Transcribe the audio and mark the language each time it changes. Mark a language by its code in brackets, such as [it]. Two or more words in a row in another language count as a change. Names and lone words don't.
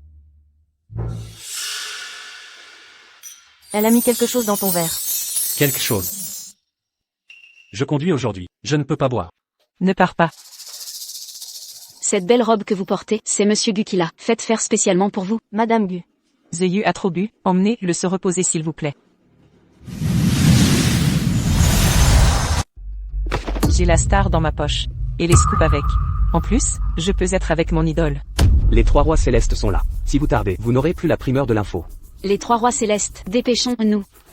[fr] Elle a mis quelque chose dans ton verre. Quelque chose. Je conduis aujourd'hui. Je ne peux pas boire. Ne pars pas. Cette belle robe que vous portez, c'est Monsieur Gu qui l'a faite faire spécialement pour vous. Madame Gu. Zeyu a trop bu, emmenez-le se reposer s'il vous plaît. J'ai la star dans ma poche. Et les scoops avec. En plus, je peux être avec mon idole. Les 3 rois célestes sont là. Si vous tardez, vous n'aurez plus la primeur de l'info. Les 3 rois célestes, dépêchons-nous.